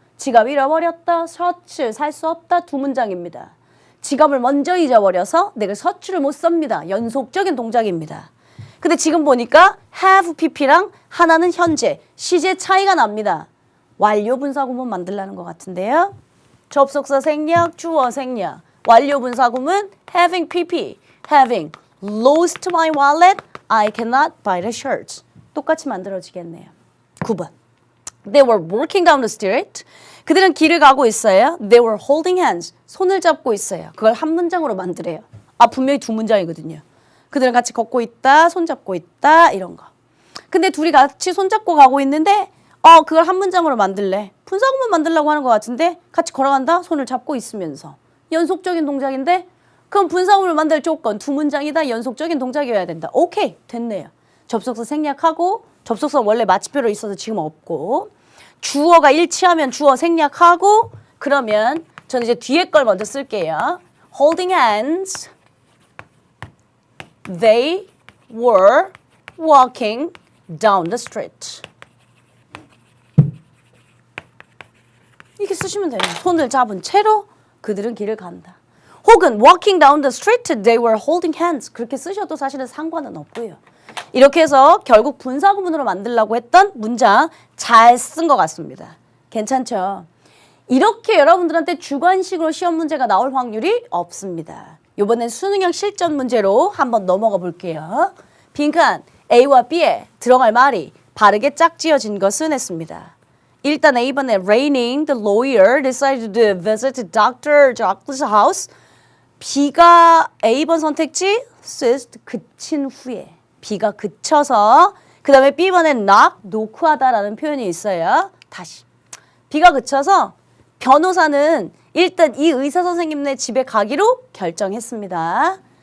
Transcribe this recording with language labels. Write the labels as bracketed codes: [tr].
[ko] 지갑 잃어버렸다, 셔츠 살 수 없다 두 문장입니다. 지갑을 먼저 잊어버려서 내가 셔츠를 못 삽니다. 연속적인 동작입니다. 근데 지금 보니까 have pp랑 하나는 현재, 시제 차이가 납니다. 완료 분사구문 만들라는 것 같은데요. 접속사 생략, 주어 생략. 완료 분사구문 [en] having pp, having lost my wallet, I cannot buy the shirts. [ko] 똑같이 만들어지겠네요. 9번. [en] They were walking down the street. [ko] 그들은 길을 가고 있어요. [en] They were holding hands. [ko] 손을 잡고 있어요. 그걸 한 문장으로 만들어요. 아, 분명히 두 문장이거든요. 그들은 같이 걷고 있다, 손 잡고 있다, 이런 거. 근데 둘이 같이 손 잡고 가고 있는데 그걸 한 문장으로 만들래. 분사구문 만들려고 하는 것 같은데 같이 걸어간다, 손을 잡고 있으면서. 연속적인 동작인데 그럼 분사구문을 만들 조건 두 문장이다, 연속적인 동작이어야 된다. 오케이, 됐네요. 접속사 생략하고 접속사 원래 마치표로 있어서 지금 없고 주어가 일치하면 주어 생략하고 그러면 저는 이제 뒤에 걸 먼저 쓸게요. [en] Holding hands. They were walking down the street. [ko] 이렇게 쓰시면 돼요. 손을 잡은 채로 그들은 길을 간다. 혹은 [en] walking down the street, they were holding hands. [ko] 그렇게 쓰셔도 사실은 상관은 없고요. 이렇게 해서 결국 분사구문으로 만들려고 했던 문장 잘 쓴 것 같습니다. 괜찮죠? 이렇게 여러분들한테 주관식으로 시험 문제가 나올 확률이 없습니다. 이번엔 수능형 실전 문제로 한번 넘어가 볼게요. 빈칸 A와 B에 들어갈 말이 바르게 짝지어진 것은 했습니다. 일단 A번에 [en] raining, the lawyer decided to visit Dr. Jacques' house. [ko] B가 A번 선택지 ceased, 그친 후에. B가 그쳐서 그 다음에 B번에 knock, 노크하다라는 표현이 있어요. 다시. B가 그쳐서 변호사는 일단 이 의사 선생님네 집에 가기로 결정했습니다.